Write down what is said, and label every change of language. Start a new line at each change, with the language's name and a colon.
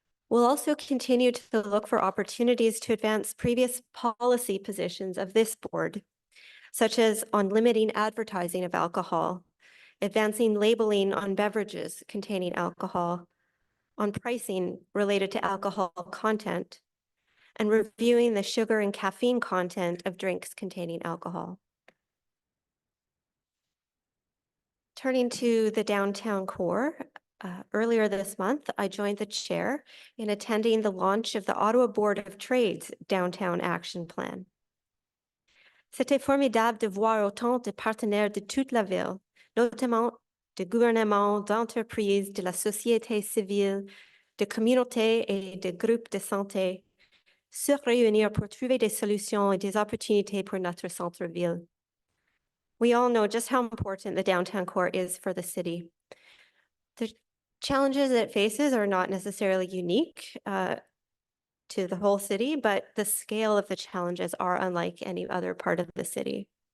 English: We'll also continue to look for opportunities to advance previous policy positions of this board, such as on limiting advertising of alcohol, advancing labeling on beverages containing alcohol, on pricing related to alcohol content, and reviewing the sugar and caffeine content of drinks containing alcohol. Turning to the downtown core, earlier this month, I joined the chair in attending the launch of the Ottawa Board of Trade's Downtown Action Plan.
French: C'était formidable de voir autant de partenaires de toute la ville, notamment de gouvernements, d'entreprises, de la société civile, de communautés et de groupes de santé se réunir pour trouver des solutions et des opportunités pour notre centre-ville.
English: We all know just how important the downtown core is for the city. The challenges it faces are not necessarily unique to the whole city, but the scale of the challenges are unlike any other part of the city.